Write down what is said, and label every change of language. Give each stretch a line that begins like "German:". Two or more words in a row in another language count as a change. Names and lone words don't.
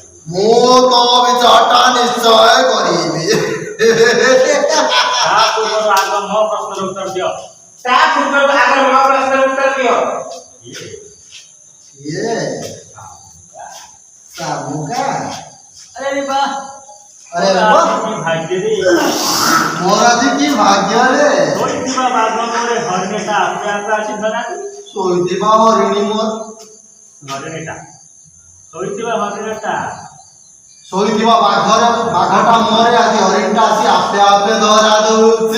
Odia: ମୁଁ ତ ବିଚାରଟା ନିଶ୍ଚୟ କରିବି। ତା ପୂର୍ବରୁ ଆଗ ମୋ ପ୍ରଶ୍ନର ଉତ୍ତର ଦିଅ। ଇଏ ସାମୁକା
Hindi: अरे वाह, अरे वाह,
Odia: ଭାଗ୍ୟରେ ମୋର ଆଜି କି ଭାଗ୍ୟ ରେ। ଶୋଇଥିବା ବାଘରେ ହରିଣୀଟା ଆପେ ଆପେ ଆସି ଧରା। ଶୋଇଥିବା ହରିଣୀ ମୋର ଶୋଇଥିବା ବାଘଟା ମୋରେ ଆଜି ହରିଣୀଟା ଆସି ଆପେ ଆପେ ଧରା ଦଉଛି।